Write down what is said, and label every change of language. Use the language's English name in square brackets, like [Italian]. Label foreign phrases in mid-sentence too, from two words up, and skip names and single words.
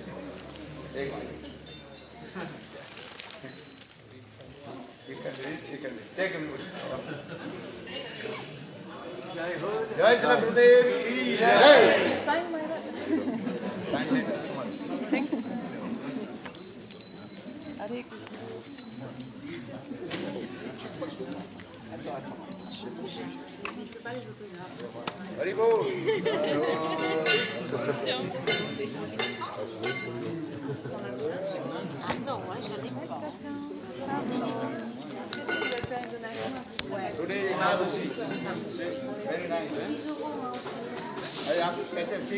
[English] Take one. You can read, you can read. Take everybody. [Hindi] जय श्री गुरुदेव की जय. [English] Sign my Sign it. Thank you. Hare Krishna. Haribol. [French] Non, moi je l'ai pas. [English] Today Nadashi. Very nice, eh? कैसे